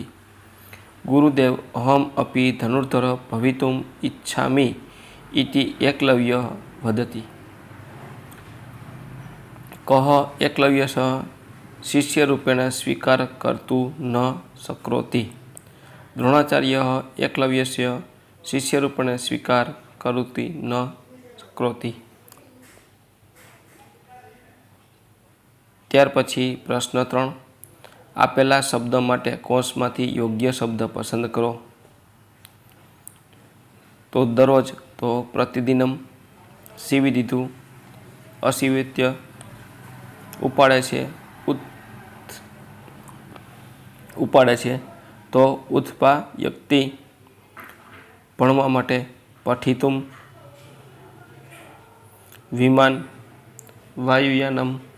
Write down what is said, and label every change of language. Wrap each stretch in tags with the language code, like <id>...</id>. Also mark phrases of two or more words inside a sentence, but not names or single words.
<sa>गुरुदेव अहम अपि धनुर्धर भवितुम् इच्छामि इति एकलव्यः वदति। कः एकलव्यः शिष्यरूपेण स्वीकार कर्तुं न शक्नोति। द्रोणाचार्यः एकलव्यस्य शिष्यरूपेण स्वीकार करोति न शक्नोति।</sa> <gu>ત્યાર પછી પ્રશ્ન 3, આપેલા શબ્દ માટે કૌંસમાંથી યોગ્ય શબ્દ પસંદ કરો। તો દરરોજ તો પ્રતિદિનમ, સીવી દીધું, અસીવિત્ય, ઉપાડે છે તો ઉત્પા વ્યક્તિ, ભણવા માટે પઠિતુમ, વિમાન, વાયુયાનમ।</gu>